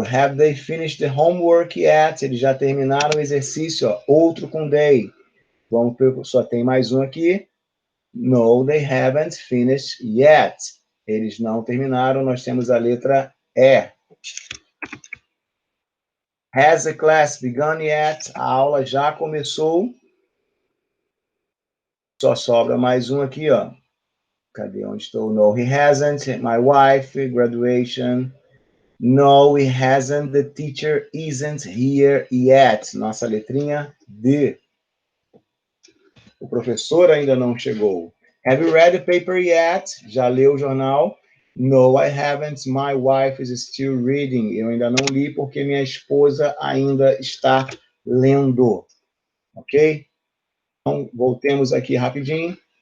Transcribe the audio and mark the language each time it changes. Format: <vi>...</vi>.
<en>Have they finished the homework yet?</en> <pt>Eles já terminaram o exercício, ó. Outro com they. Vamos, só tem mais um aqui.</pt> <en>No, they haven't finished yet.</en> <pt>Eles não terminaram, nós temos a letra E.</pt> <en>Has the class begun yet?</en> <pt>A aula já começou. Só sobra mais um aqui, ó. Cadê onde estou?</pt> <en>No, he hasn't. My wife, graduation. No, he hasn't. The teacher isn't here yet.</en> <pt>Nossa letrinha D. O professor ainda não chegou.</pt> <en>Have you read the paper yet?</en> <pt>Já leu o jornal?</pt> <en>No, I haven't. My wife is still reading.</en> <pt>Eu ainda não li porque minha esposa ainda está lendo. Ok? Então, voltemos aqui rapidinho.</pt>